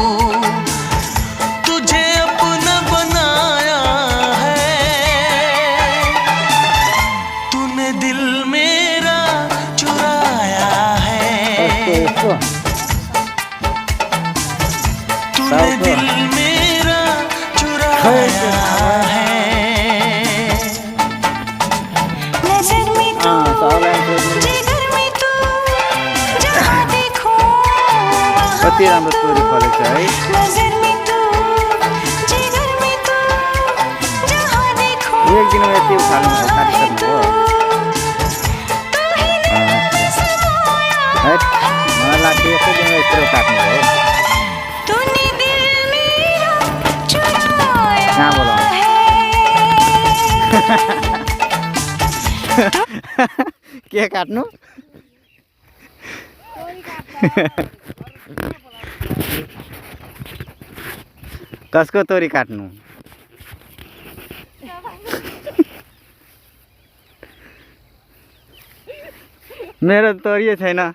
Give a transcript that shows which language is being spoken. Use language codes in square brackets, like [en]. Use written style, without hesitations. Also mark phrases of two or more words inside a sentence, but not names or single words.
[hi] तुझे अपना बनाया है, तूने दिल मेरा चुराया है, तूने दिल मेरा चुराया है। नजर में तू, जिगर में तू, जहाँ देखो [ne] कति राम्रो स्टोरी फलेको छ है। [hi] नजर में तू, जिगर में तू, जहाँ देखो [ne] एक दिनमा यति उखाल्नु हो, काटिसक्नु हो। है मलाई लाग्छ यस्तै दिनमा यत्रो काट्नु हो। [hi] तूने दिल मेरा चुराया [ne] कहाँ बोलाउनु के काट्नु? कसको तोरी काट्नु? मेरो तोरी छैन।